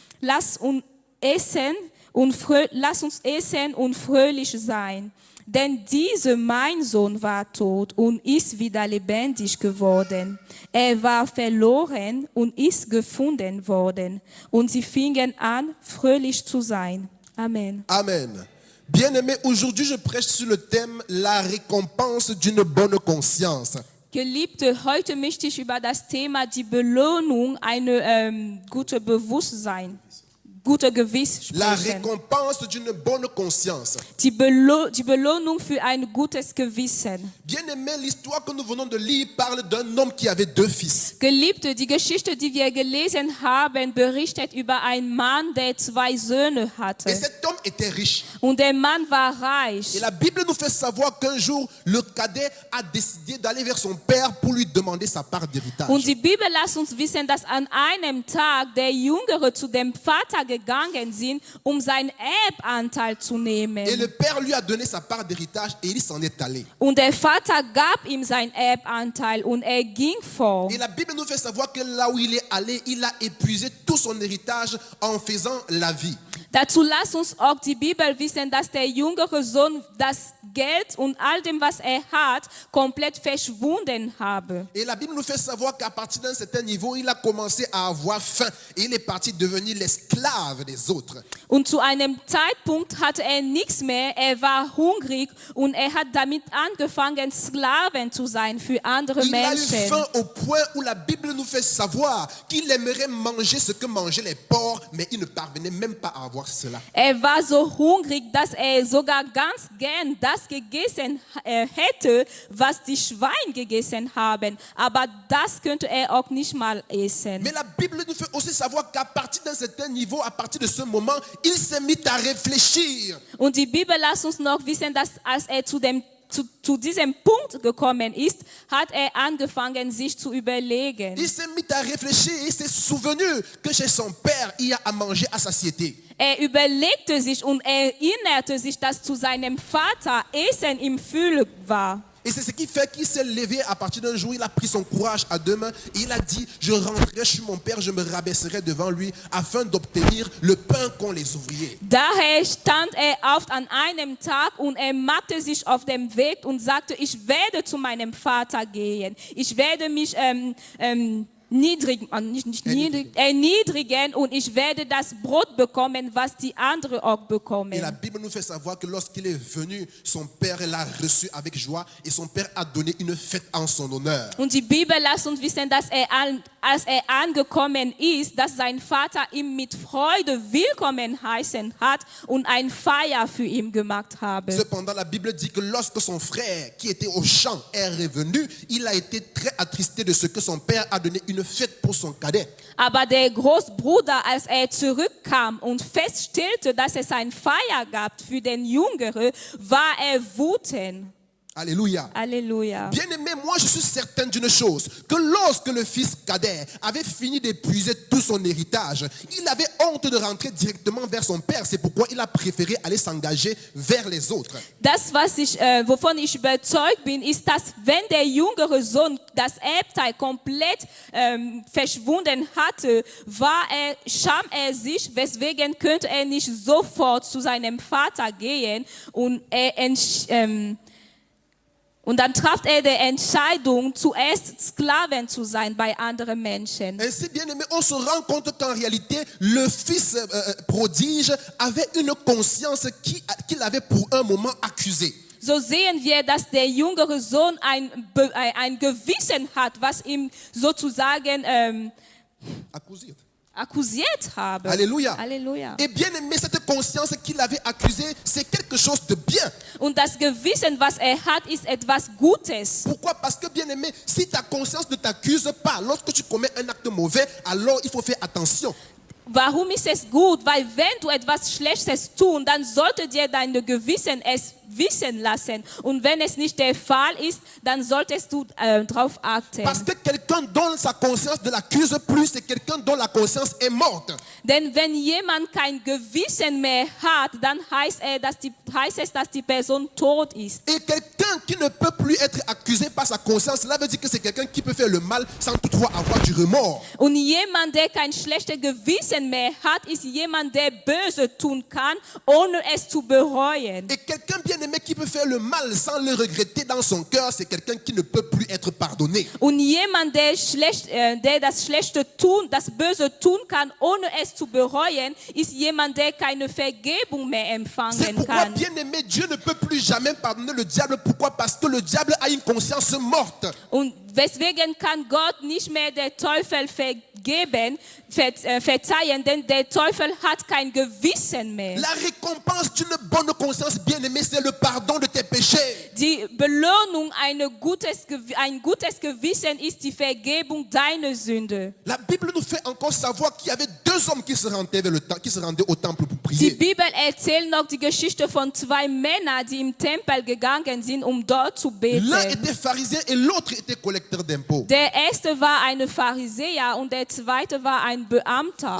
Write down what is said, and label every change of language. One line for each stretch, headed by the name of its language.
German: Lass uns essen und fröhlich sein. Denn dieser mein Sohn war tot und ist wieder lebendig geworden. Er war verloren und ist gefunden worden. Und sie fingen an, fröhlich zu sein. Amen. Amen.
French: Bien-aimés, aujourd'hui je prêche sur le thème la récompense d'une bonne conscience.
German: Geliebte, heute möchte ich über das Thema die Belohnung einer guten Bewusstsein. Guter Gewiss sprechen.
French: La récompense d'une bonne conscience.
German: Die Belohnung für ein gutes Gewissen.
French: Bien-aimé, l'histoire que nous venons de lire parle d'un homme qui avait 2 fils.
German: Geliebte, die Geschichte, die wir gelesen haben, berichtet über einen Mann, der 2 Söhne hatte.
French: Et cet homme était riche.
German: Und der Mann war reich.
French: Et la Bible nous fait savoir qu'un jour, le cadet a décidé d'aller vers son père pour lui demander sa part d'héritage.
German: Und die Bibel lässt uns wissen, dass an einem Tag der Jüngere zu dem Vater gegangen gegangen sind, seinen Erbanteil zu nehmen.
French: Et le père lui a donné sa part d'héritage et il s'en est allé.
German: Und der Vater gab ihm seinen Erbanteil und ging fort.
French: Et la Bible nous fait savoir que là où il est allé, il a épuisé tout son héritage en faisant la vie.
German: Dazu lasst uns auch die Bibel wissen, dass der jüngere Sohn das Geld und all dem, was hat, komplett verschwunden habe.
French: Et la Bible nous fait savoir qu'à partir d'un certain niveau, il a commencé à avoir faim et il est parti devenir l'esclave des autres.
German: Und zu einem Zeitpunkt hatte nichts mehr, war hungrig und hat damit angefangen, Sklaven zu sein für andere
French: Il a eu
German: Menschen.
French: faim au point où la Bible nous fait savoir qu'il aimerait manger ce que mangeaient les porcs, mais il ne parvenait même pas à avoir cela.
German: War so hungrig, dass sogar ganz gern das gegessen hätte, was die Schweine gegessen haben. Aber das könnte auch nicht mal essen.
French: Mais la Bible nous fait aussi savoir qu'à partir d'un certain niveau, à partir de ce moment, il s'est mis à réfléchir.
German: Und die Bibel lässt uns noch wissen, dass als zu diesem Punkt gekommen ist, hat angefangen, sich zu überlegen.
French: Il s'est mis à réfléchir et il s'est souvenu que chez son père, il y a à manger à satiété.
German: Überlegte sich und erinnerte sich, dass zu seinem Vater Essen im Fülle war.
French: Et c'est ce qui fait qu'il s'est levé à partir d'un jour, il a pris son courage à deux mains et il a dit, je rentrerai chez mon père, je me rabaisserai devant lui afin d'obtenir le pain qu'ont les ouvriers.
German: Daher stand auf an einem Tag und machte sich auf dem Weg und sagte, ich werde zu meinem Vater gehen. Ich werde mich erniedrigen und ich werde das Brot bekommen, was die anderen auch bekommen.
French: Et la Bible nous fait savoir que lorsqu'il est venu, son père l'a reçu avec joie et son père a donné une fête en son honneur.
German: Und die Bibel lässt uns wissen, dass als angekommen ist, dass sein Vater ihn mit Freude willkommen heißen hat und ein Feier für ihn gemacht habe.
French: Cependant, la Bible dit que lorsque son frère qui était au champ est revenu, il a été très attristé de ce que son père a donné une fête pour son cadet.
German: Aber der Großbruder, als zurückkam und feststellte, dass es eine Feier gab für den Jüngeren, war wütend.
French: Alléluia. Alléluia. Bien-aimé, moi je suis certain d'une chose, que lorsque le fils cadet avait fini d'épuiser tout son héritage, il avait honte de rentrer directement vers son père. C'est pourquoi il a préféré aller s'engager vers les autres.
German: Das, wovon ich überzeugt bin, ist, dass wenn der jüngere Sohn das Erbteil komplett verschwunden hatte, scham sich, weswegen könnte nicht sofort zu seinem Vater gehen und dann traf die Entscheidung, zuerst Sklaven zu sein bei anderen Menschen.
French: Ainsi, bien aimé, on se rend compte qu'en réalité, le fils prodige avait une conscience qu'il avait pour un moment accusée.
German: So sehen wir, dass der jüngere Sohn ein Gewissen hat, was ihm sozusagen akkusiert habe.
French: Alléluia. Alléluia. Et bien aimé, cette conscience qu'il avait accusée, c'est quelque chose de bien.
German: Und das Gewissen, was hat, ist etwas Gutes.
French: Pourquoi? Parce que bien aimé, si ta conscience ne t'accuse pas lorsque tu commets un acte mauvais, alors il faut faire attention.
German: Warum ist es gut? Weil wenn du etwas Schlechtes tust, dann sollte dir dein Gewissen es wissen lassen. Und wenn es nicht der Fall ist, dann solltest du darauf achten.
French: Parce que quelqu'un dont sa conscience ne l'accuse plus, c'est quelqu'un dont la conscience est morte.
German: Denn wenn jemand kein Gewissen mehr hat, dann heißt es, dass die Person tot ist.
French: Et quelqu'un qui ne peut plus être accusé par sa conscience, cela veut dire que c'est quelqu'un qui peut faire le mal sans toutefois avoir du remords.
German: Und jemand, der kein schlechtes Gewissen mehr hat, ist jemand, der Böse tun kann, ohne es zu bereuen.
French: Et quelqu'un bien aimé qui peut faire le mal sans le regretter dans son cœur, c'est quelqu'un qui ne peut plus être pardonné.
German: Und jemand, der das Schlechte tun, das Böse tun kann, ohne es zu bereuen, ist jemand, der keine Vergebung mehr
French: C'est
German: empfangen
French: pourquoi,
German: kann.
French: bien aimé, Dieu ne peut plus jamais pardonner le diable. Pourquoi? Parce que le diable a une conscience morte.
German: Und weswegen kann Gott nicht mehr der Teufel verzeihen, denn der Teufel hat kein Gewissen mehr.
French: La récompense d'une bonne conscience, bien aimé, c'est le pardon de tes péchés.
German: Die Belohnung ein gutes Gewissen ist die Vergebung deiner Sünde.
French: La Bible nous fait encore savoir qu'il y avait deux hommes qui se rendaient au temple pour
German: Die
French: prier.
German: Bibel erzählt noch die Geschichte von zwei Männern, die im Tempel gegangen sind, um dort zu beten.
French: L'un était pharisien et l'autre était collecteur d'impôts.
German: Der erste war ein Pharisäer und der zweite war ein Beamter.